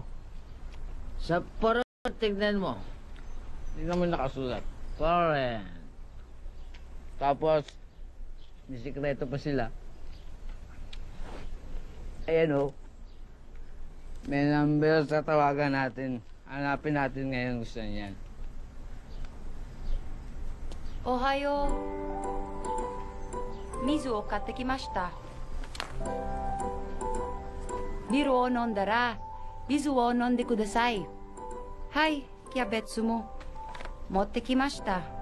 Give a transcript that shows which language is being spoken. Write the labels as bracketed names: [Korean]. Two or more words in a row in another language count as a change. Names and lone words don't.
[Filipino] Sapporo, tignan mo. Hindi naman nakasulat. Foreign. Tapos, may sikreto pa sila. Ayan, oh. May number sa tawagan natin. Hanapin natin ngayon gusto niyan. Ohayo. [Japanese] 水を買ってきました。ビールを飲んだら、水を飲んでください. はい、キャベツも。持ってきました.